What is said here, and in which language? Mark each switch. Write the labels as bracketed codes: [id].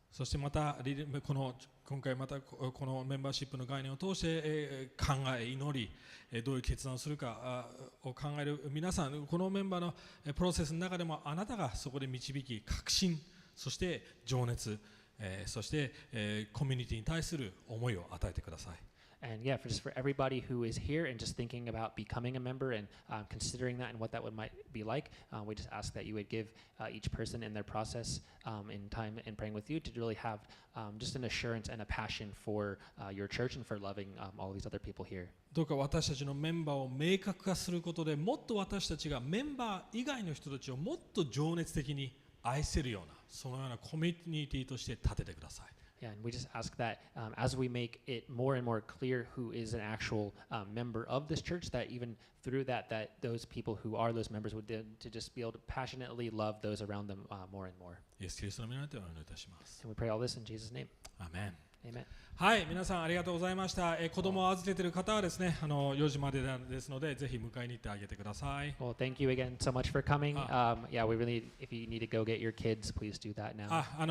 [ja] そしてまた今回またこのメンバーシップの概念を通して考え、祈り、どういう決断をするかを考える皆さん、このメンバーのプロセスの中でもあなたがそこで導き、確信、そして情熱、そしてコミュニティに対する思いを与えてください。 [en] And yeah, just for everybody who is here and just thinking about becoming a member and considering that and what that might be like, we just ask that you would give each person in their process in time and praying with you to really have just an assurance and a passion for your church and for loving all these other people here. [ja] どうか私たちのメンバーを明確化することで、もっと私たちがメンバー以外の人たちをもっと情熱的に愛せるような、そのようなコミュニティとして立ててください。 [en] Yeah, and we just ask that as we make it more and more clear who is an actual member of this church, that even through that those people who are those members would to just be able to passionately love those around them more and more. [ja] イエス・キリストの皆によってお祈りいたします。 [en] And we pray all this in Jesus' name. [ja] アーメン。 [en] Amen. [ja] はい、皆さんありがとうございました。子供を預けている方はですね、4時までですので、ぜひ迎えに行ってあげてください。 [en] Well, thank you again so much for coming. Yeah, we really, if you need to go get your kids, please do that now.